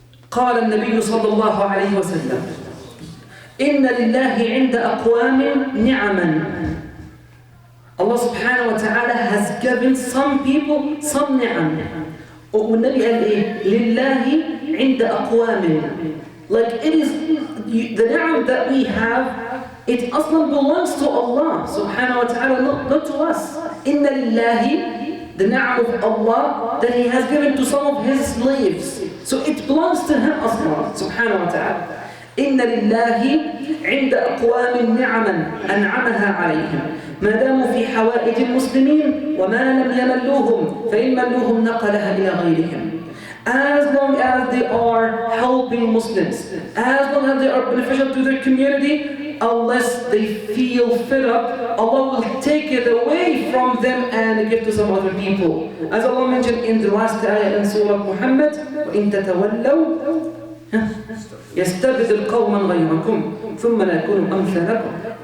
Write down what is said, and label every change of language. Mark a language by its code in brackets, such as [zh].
[ar] قال النبي صلى الله عليه وسلم: إن لله عند أقوام نعما. [en] Allah subhanahu wa ta'ala has given some people some ni'am. [ar] والنبي قال إيه؟ لله عند أقوام. [en] Like it is the ni'am that we have, it aslan belongs to Allah subhanahu wa ta'ala, not to us. Inna lillahi, the ni'am of Allah that He has given to some of His slaves. So it belongs to Him aslan subhanahu wa ta'ala. [ar] Inna lillahi inda aqwamin ni'aman an'amaha alayhim. ما داموا في حوائج المسلمين وما لم يملوهم فإن ملوهم نقلها إلى غيرهم. [en] As long as they are helping Muslims, as long as they are beneficial to their community, unless they feel fed up, Allah will take it away from them and give to some other people. As Allah mentioned in the last ayah in Surah Muhammad, [ar] وَإِن تَتَوَلَّوْا يَسْتَبْدِلْ قَوْمًا غَيْرَكُمْ ثُمَّ لَا يَكُونُوا أَمْثَالَكُمْ.